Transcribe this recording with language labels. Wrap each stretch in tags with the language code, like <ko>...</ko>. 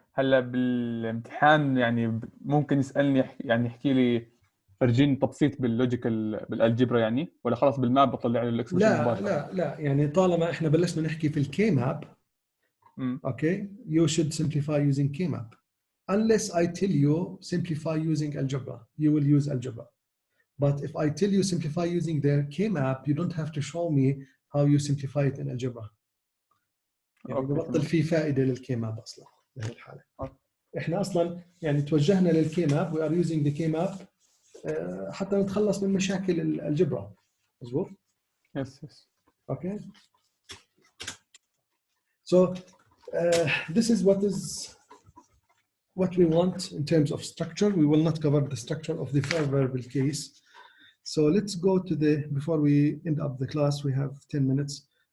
<ar>هلا بالامتحان يعني ممكن يسألني يعني يحكي لي فرجيني تبسيط باللوجيكال بالالجبرا يعني ولا خلاص بالماب بطلع له الاكسبريشن مباشرة؟ لا يعني طالما احنا بلشنا نحكي في الكي ماب</ar> <en>okay, you should simplify using K-map. Unless I tell you simplify using algebra, you will use algebra. But if I tell you simplify using the K-map, you don't have to show me how you simplify it in algebra.</en> <ar>يعني بطل في فائدة للكي-map أصلا بهذه الحالة. إحنا أصلا يعني توجهنا للكي-map.</ar> <en>We are using the K-map</en> <ar>حتى نتخلص من مشاكل الالجبرا. مظبوط؟</ar> <en>Yes. Okay. So this is what we want in terms of structure. We will not cover the structure of the fair variable case. So let's go to the, before we end up the class, we have 10 minutes.</en>